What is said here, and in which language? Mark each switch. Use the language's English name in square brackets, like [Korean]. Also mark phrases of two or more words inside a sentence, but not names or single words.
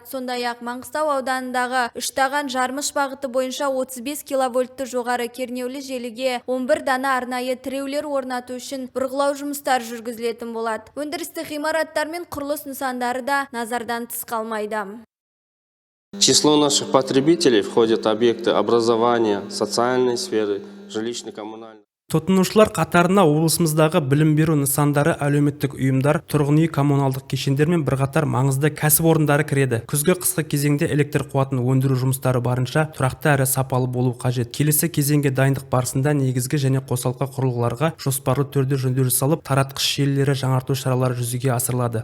[Kazakh] Сондай-ақ Маңғыстау ауданындағы үштаған жармыш бағыты бойынша 35 киловольтты жоғары кернеулі желіге 11 дана арнайы тіреулер орнату үшін бұрғылау жұмыстар жүргізілетін болады. Өндірістік ғимараттар мен құрылыс нысандары да назардан тыс қалмайды. [Russian] Число наших потребителей входят объекты образования, социальной сферы, жилищно-коммунальной. [Kazakh] Тұтынушылар қатарына облысымыздағы білім беру нысандары, әлеуметтік ұйымдар, тұрғын үй коммуналдық кешендер мен бірқатар маңызды кәсіпорындары кіреді. Күзгі-қысқы кезеңде электр қуатын өндіру жұмыстары барынша тұрақты әрі сапалы болу қажет. Келесі кезеңге дайындық барысында негізгі және қосалқы құрылғыларға жоспарлы түрде жөндеу жасалып, таратқыш желілері жаңарту шаралары жүзеге асырылады.